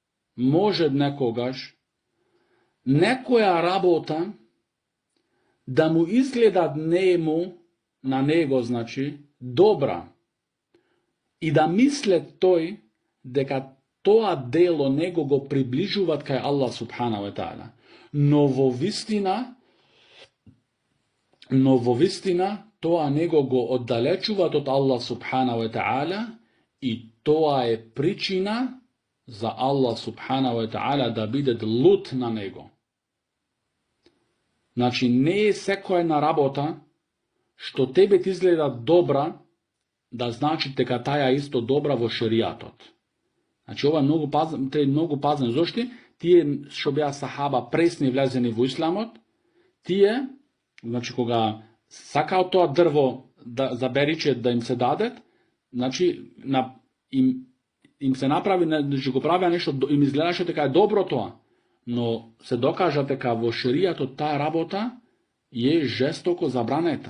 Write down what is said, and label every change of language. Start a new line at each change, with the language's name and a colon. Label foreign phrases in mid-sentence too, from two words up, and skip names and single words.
Macedonian: некоја работа да му изгледа на него, значи, добра, и да мисле тој дека тоа дело него го приближуваат кај Аллах
Arabic: سبحانه وتعالى.
Macedonian: Но во вистина тоа него го оддалечуваат од Аллах
Arabic: سبحانه وتعالى
Macedonian: и тоа е причина за Аллах
Arabic: سبحانه وتعالى
Macedonian: да биде лут на него. Значи не е секоја работа што тебе ти изгледа добра да значи дека таја исто добра во шеријатот. Значи ова е многу пазен. Зошто? Тие што беа сахаба пресни влезени во исламот, тие, значи кога сакао тоа дрво за бериче да им се дадет, значи им се направи, значи го правеа нешто, им изгледаше дека е добро тоа, но се докажа дека во шеријатот таа работа е жестоко забранета.